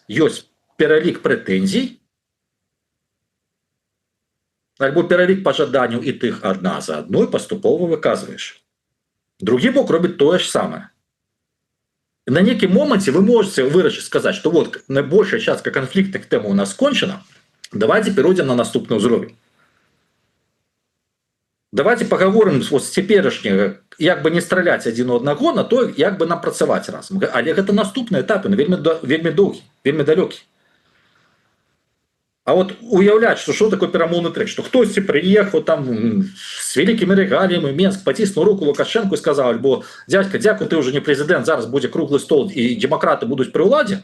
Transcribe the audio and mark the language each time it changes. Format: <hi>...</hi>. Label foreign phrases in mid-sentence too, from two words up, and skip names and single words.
<be>Ёсць пералік прэтэнзій, альбо пералік пажаданняў, і тых адна за адной паступова выказваеш. Другі бок робіць тое ж самае. На некім моменте</be> <ru>вы можете</ru> <be>вырашыць сказаць, што вот найбольшая частка канфліктных тэм у нас скончана,</be> <ru>давайте перейдем</ru> <be>на наступны ўзровень.</be> <ru>Давайте поговорим вот</ru> <be>с цяперашняга, як бы не страляць адзін у аднаго на то, як бы нам працаваць разам. Але гэта наступны этап, вельмі доўгі, вельмі далёкі. А вот уяўляць,</be> <ru>что такое</ru> <be>перамоўны трэк, што хтосьці прыехаў там с вялікімі рэгаліямі Менск, паціснуў руку Лукашенко і сказаў: альбо дядька, дзякуй, ты ўжо не прэзідэнт, зараз будзе круглы стол і дэмакраты будуць пры ўладзе.</be>